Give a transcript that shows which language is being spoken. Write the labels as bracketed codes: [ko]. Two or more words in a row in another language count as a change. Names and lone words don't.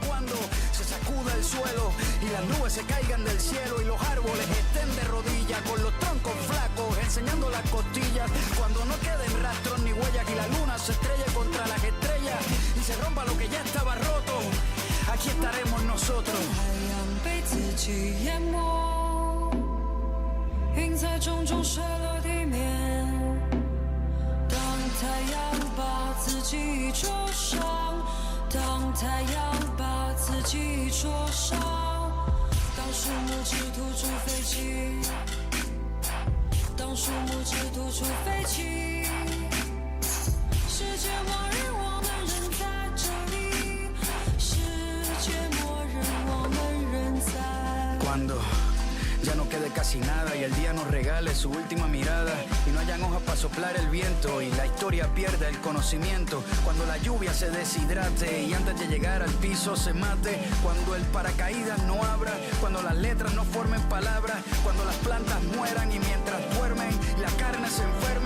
[es] Cuando se sacuda el suelo y las nubes se caigan del cielo y los árboles estén de rodillas con los troncos flacos enseñando las costillas. Cuando no queden rastros ni huellas y la luna se estrelle contra las estrellas y se rompa lo que ya estaba roto, aquí estaremos nosotros. [zh] 被自己淹没，云在重重射落地面。当太阳把自己灼伤，当太阳把自己灼伤，当树木只吐出废气，当树木只吐出废气，世界末日我们仍在这里，世界末日我们仍在。 [es] Cuando ya no quede casi nada y el día nos regale su última mirada y no hayan hojas para soplar el viento y la historia pierda el conocimiento. Cuando la lluvia se deshidrate y antes de llegar al piso se mate. Cuando el paracaídas no abra, cuando las letras no formen palabras, cuando las plantas mueran y mientras duermen la carne se enferme.